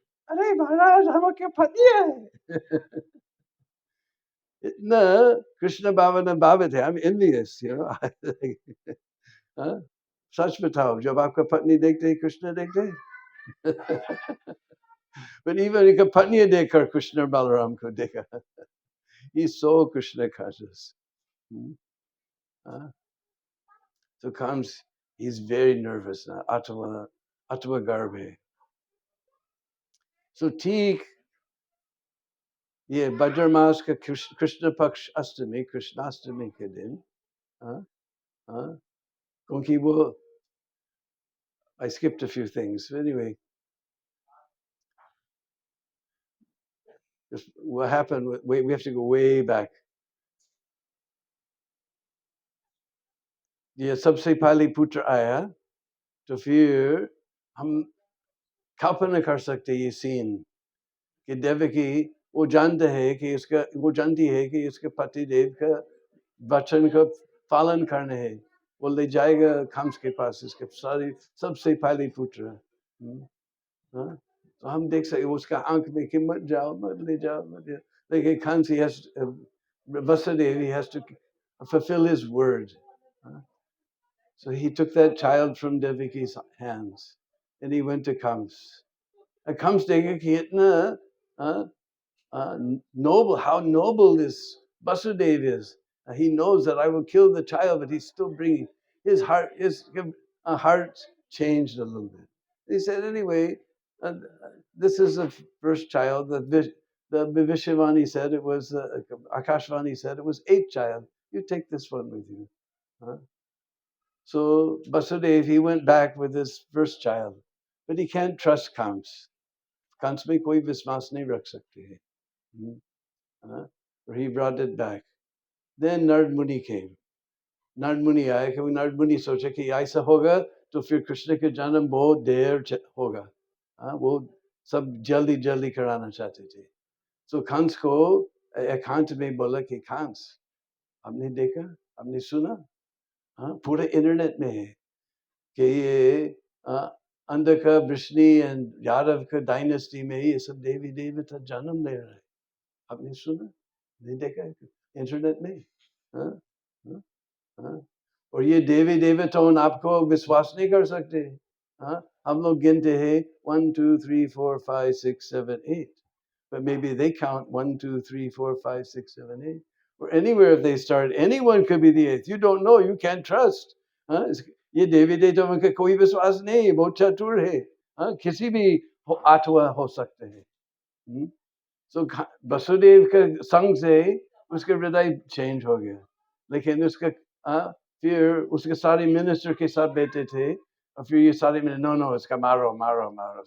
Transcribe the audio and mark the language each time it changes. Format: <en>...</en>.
<hi>अरे महाराज हम क्या पति है। इतना कृष्ण भावना भावित है,</hi> <en>I'm envious, you know.</en> <hi>हाँ? सच बताओ, जब आपका पत्नी देखते कृष्ण देखते।</hi> <en>But even</en> <hi>एक पत्नी देखकर कृष्ण बलराम को देखा।</hi> <en>He saw Krishna conscious. So comes, he's very nervous now.</en> <sa>Atma Garbhe.</sa> <hi>So ठीक ये भाद्र मास का कृष्ण पक्ष अष्टमी, कृष्णाष्टमी के दिन, क्योंकि वो,</hi> <en>I skipped a few things. Anyway, what happened? We have to go way back.</en> <hi>ये सबसे पहले पुत्र आया, तो फिर हम कल्पना कर सकते ये सीन कि देवकी वो जानते हैं कि वो जानती है कि इसके पति देव का वचन का पालन करने है, वो ले जाएगा कंस के पास इसके सारी सबसे पहले पुत्र। तो हम देख सकते उसका आंख में कि मत जाओ, मत ले जाओ, मत जाओ। लेकिन Kans</hi> <en>Vasudev, he has to fulfill his word. So he took that child from Devaki's hands and he went to Kams. And Kams</en> <hi>देखा कि इतना</hi> <en>noble, how noble this Vasudev is. He knows that I will kill the child, but he's still bringing his heart changed a little bit. He said, anyway, this is the first child. The Vishwavani said it was, Akashvani said it was 8th child. You take this one with you. So Vasudev, he went back with his first child, but he can't trust Kams.</en> <hi>Kams में कोई विश्वास नहीं रख सकते हैं.</hi> <en>He brought it back. Then Narad Muni came.</en> <hi>Narad Muni आया क्योंकि Narad Muni सोचा कि ऐसा होगा तो फिर कृष्ण के जन्म बहुत देर होगा. वो सब जल्दी जल्दी कराना चाहते थे. So कंस को एकांत में बोला कि कंस, हमने देखा, हमने सुना, पूरे इंटरनेट में है कि ये अंधका वृष्णि एंड यादव का डायनेस्टी में ये सब देवी देवता जन्म ले रहे हैं. आपने सुना, नहीं देखा इंटरनेट में? हाँ, हाँ, हाँ. और ये देवी देवताओं आपको विश्वास नहीं कर सकते. हम लोग गिनते हैं</hi> <en>1 2 3 4 5 6 7 8, but maybe they count 1 2 3 4 5 6 7 8, or anywhere if they start, anyone could be the 8th. You don't know, you can't trust.</en> <hi>ये देवी देवताओं का कोई विश्वास नहीं, बहुत चतुर है. किसी भी 8वां हो सकते हैं. So वसुदेव के संग से उसका हृदय चेंज हो गया. लेकिन उसका फिर उसके सारे मिनिस्टर के साथ बैठे थे और फिर ये सारे नो इसका मारो मारो मारो.</hi>